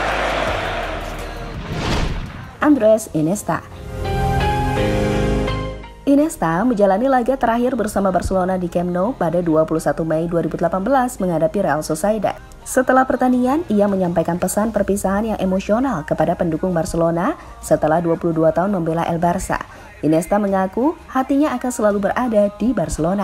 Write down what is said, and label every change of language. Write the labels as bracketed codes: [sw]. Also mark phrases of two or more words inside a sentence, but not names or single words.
[id] Andres Iniesta. Iniesta menjalani laga terakhir bersama Barcelona di Camp Nou pada 21 Mei 2018 menghadapi Real Sociedad. Setelah pertandingan, ia menyampaikan pesan perpisahan yang emosional kepada pendukung Barcelona setelah 22 tahun membela El Barça. Iniesta mengaku hatinya akan selalu berada di Barcelona.